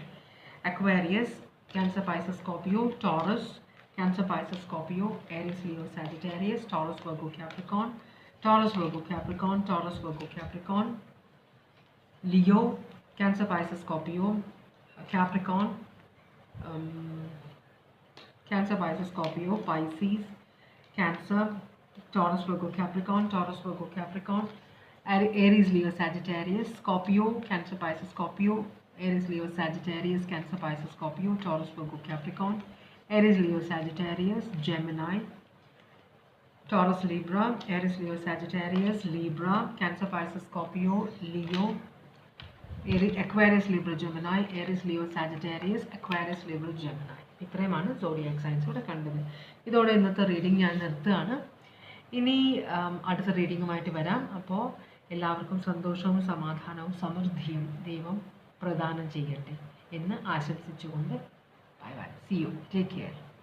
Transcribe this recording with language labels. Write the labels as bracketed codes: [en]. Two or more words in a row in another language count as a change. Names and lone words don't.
[ml] അക്വേറിയസ്, ക്യാൻസർ, പൈസസ്, സ്കോർപ്പിയോ, ടോറസ്, ക്യാൻസർ, പൈസസ്, സ്കോർപ്പിയോ, ഏരീസ്, ലിയോ, സാജിറ്റേറിയസ്, ടോറസ്, വെർഗോ, കാപ്രിക്കോൺ, ടോറസ്, വെർഗോ, കാപ്രിക്കോൺ, ടോറസ്, വെർഗോ, കാപ്രിക്കോൺ, ലിയോ, ക്യാൻസർ, പൈസസ്, സ്കോർപ്പിയോ, കാപ്രിക്കോൺ, [en] Cancer, Pisces, Scorpio, Pisces, Cancer, Taurus, Virgo, Capricorn, Taurus, Virgo, Capricorn, Aries, Leo, Sagittarius, Scorpio, Cancer, Pisces, Scorpio, Aries, Leo, Sagittarius, Cancer, Pisces, Scorpio, Taurus, Virgo, Capricorn, Aries, Leo, Sagittarius, Gemini, Taurus, Libra, Aries, Leo, Sagittarius, Libra, Cancer, Pisces, Scorpio, Leo, Aquarius, Libra, Gemini, Aries, Leo, Sagittarius, Aquarius, Libra, Gemini. [ml] ഇത്രയുമാണ് [en] zodiac signs [ml] ഇവിടെ കണ്ടത്. ഇതോടെ ഇന്നത്തെ റീഡിംഗ് ഞാൻ നിർത്തുകയാണ്. ഇനി അടുത്ത റീഡിങ്ങുമായിട്ട് വരാം. അപ്പോൾ എല്ലാവർക്കും സന്തോഷവും സമാധാനവും സമൃദ്ധിയും ദൈവം പ്രദാനം ചെയ്യട്ടെ എന്ന് ആശംസിച്ചുകൊണ്ട് [en] bye bye. See you. Take care.